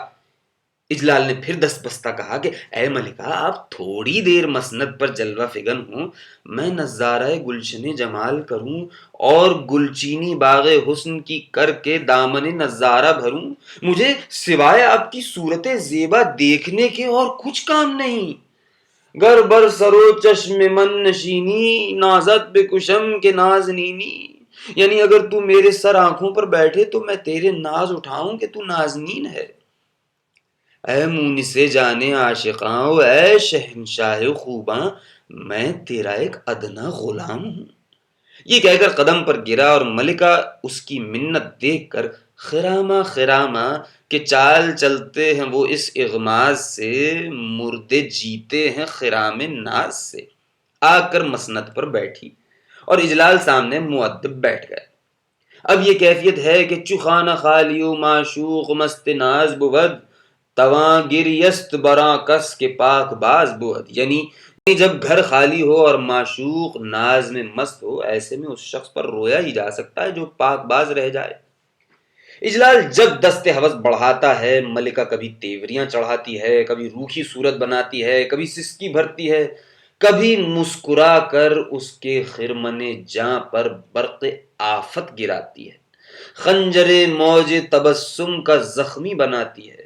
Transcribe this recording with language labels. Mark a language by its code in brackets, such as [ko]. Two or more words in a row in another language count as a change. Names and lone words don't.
[ur] اجلال نے پھر دست بستہ کہا کہ اے ملکہ آپ تھوڑی دیر مسند پر جلوہ فگن ہوں، میں نظارہ گلشن جمال کروں اور گلچینی باغ حسن کی کر کے دامن نظارہ بھروں، مجھے سوائے آپ کی صورت زیبا دیکھنے کے اور کچھ کام نہیں۔ [fa] گر بر سرو چشم من نشینی نازت بے کشم کے نازنینی، [ur] یعنی اگر تو میرے سر آنکھوں پر بیٹھے تو میں تیرے ناز اٹھاؤں کہ تو نازنین ہے۔ اے مونس جانے عاشقاں و اے شہنشاہ خوباں، میں تیرا ایک ادنا غلام ہوں۔ یہ کہہ کر قدم پر گرا اور ملکہ اس کی منت دیکھ کر خرامہ خرامہ کہ چال چلتے ہیں وہ اس اغماز سے، مردے جیتے ہیں خرام ناز سے، آ کر مسند پر بیٹھی اور اجلال سامنے مؤدب بیٹھ گئے۔ اب یہ کیفیت ہے کہ [fa] چخانہ خالی و معشوق مست ناز بود، تواں گریست براں کس کے پاک باز بود، [ur] یعنی جب گھر خالی ہو اور معشوق ناز میں مست ہو، ایسے میں اس شخص پر رویا ہی جا سکتا ہے جو پاک باز رہ جائے۔ اجلال جب دست حوض بڑھاتا ہے، ملکہ کبھی تیوریاں چڑھاتی ہے، کبھی روکھی صورت بناتی ہے، کبھی سسکی بھرتی ہے، کبھی مسکرا کر اس کے خرمن جاں پر برق آفت گراتی ہے، خنجر موج تبسم کا زخمی بناتی ہے۔